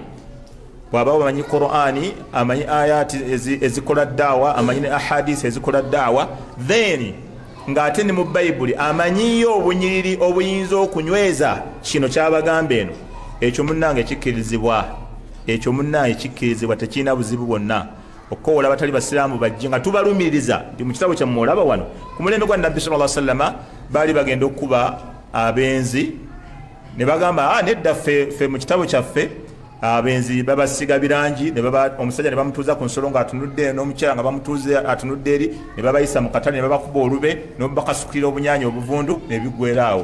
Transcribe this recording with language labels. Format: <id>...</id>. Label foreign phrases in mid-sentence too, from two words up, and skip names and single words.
<lg>Bw'aba amanyi Qur'ani, amanyi ayati ezikola daawa, amanyi ne ahadisi ezikola daawa, then ng'ate ne mu Bayibuli amanyiyo obunyiriri obuyinza okunyweza kino ky'abagamba eno, ekyo munnange kikkirizibwa, tekirina buzibu bwonna. Okkowola abatali basiraamu bajje nga tubalumiriza nti mu kitabo kyammwe olaba wano ku mulembe gwa Nabbi</lg> <ar>صلى الله عليه وسلم</ar> <lg>baali bagenda okukuba abenzi ne bagamba nedda ffe mu kitabo kyaffe abenzi babasiga birangi, omusajja ne bamutuuza ku nsolo ng'atunudde, n'omukyala nga bamutuuze atunudde eri, ne babayisa mu katale ne babakuba olube n'obubakasukira obunyaanya obuvundu ne biggweeraawo.</lg>